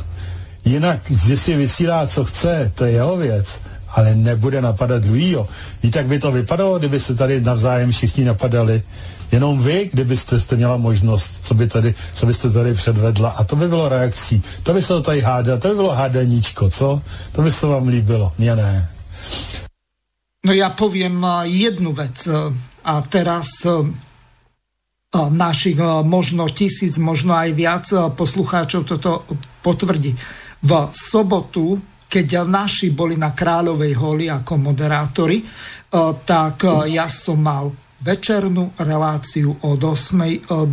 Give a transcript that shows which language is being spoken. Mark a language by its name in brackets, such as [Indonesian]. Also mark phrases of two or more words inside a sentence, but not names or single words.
[Czech] Jinak, že si vysílá, co chce, to je jeho věc, ale nebude napadat druhýho. Víte, jak by to vypadalo, kdyby se tady navzájem všichni napadali? Jenom vy, kdybyste měla možnost, co byste tady předvedla, a to by bylo reakcí. To by se to tady to by bylo hádaníčko, co? To by se vám líbilo, mně ne. [Slovak] No ja poviem jednu vec a teraz našich možno 1000, možno aj viac poslucháčov toto potvrdí. V sobotu, keď naši boli na Kráľovej holi ako moderátori, tak ja som mal večernú reláciu od 8.